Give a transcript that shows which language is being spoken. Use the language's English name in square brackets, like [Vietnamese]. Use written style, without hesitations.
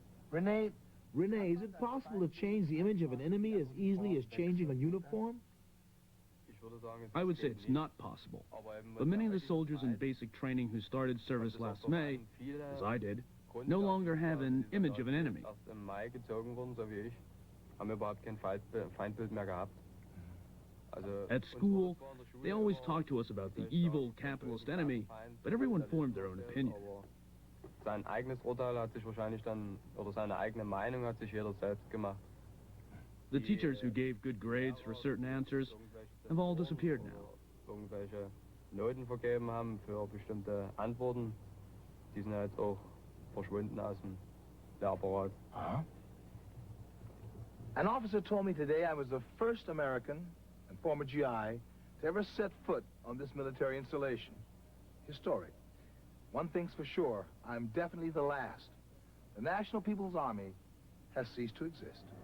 [English] Renee, Is it possible to change the image of an enemy as easily as changing a uniform? I would say it's not possible. But many of the soldiers in basic training who started service last May, as I did, no longer have an image of an enemy. [German] Erst im Mai gezogen wurden, so wie ich, haben überhaupt kein Feindbild mehr gehabt. [English] At school, they always talked to us about the evil capitalist enemy, but everyone formed their own opinion. [German] Sein eigenes Urteil hat sich wahrscheinlich dann, oder seine eigene Meinung hat sich jeder selbst gemacht. [English] The teachers who gave good grades for certain answers have all disappeared now. [German] Irgendwelche Noten vergeben haben für bestimmte Antworten, die sind ja jetzt auch verschwunden aus dem Lehrapparat. [English] An officer told me today I was the first American and former GI to ever set foot on this military installation. Historic. One thing's for sure, I'm definitely the last. The National People's Army has ceased to exist.